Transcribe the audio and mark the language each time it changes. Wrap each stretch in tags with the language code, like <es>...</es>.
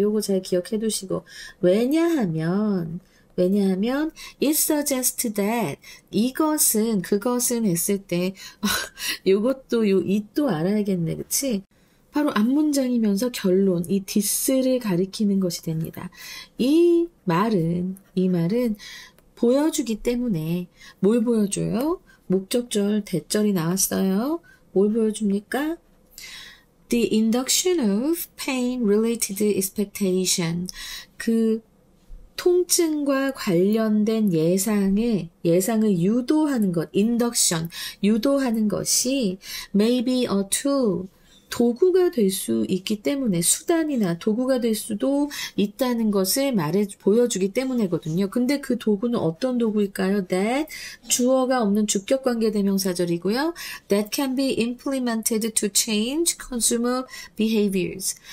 <ko>요거 잘 기억해 두시고 왜냐하면</ko> <en>it suggests that</en> <ko>이것은 그것은 했을 때 요것도 요 it도 알아야겠네. 그치? 바로 앞문장이면서 결론 이 this를 가리키는 것이 됩니다. 이 말은 보여주기 때문에 뭘 보여줘요? 목적절 대절이 나왔어요. 뭘 보여줍니까?</ko> <en>The induction of pain related expectation.</en> <ko>그 통증과 관련된 예상을 유도하는 것, induction, 유도하는 것이</ko> <en>may be a tool,</en> <ko>도구가 될 수 있기 때문에 수단이나 도구가 될 수도 있다는 것을 보여주기 때문이거든요. 근데 그 도구는 어떤 도구일까요? That 주어가 없는 주격관계 대명사절이고요.</ko> <en>That can be implemented to change consumer behaviors.</en>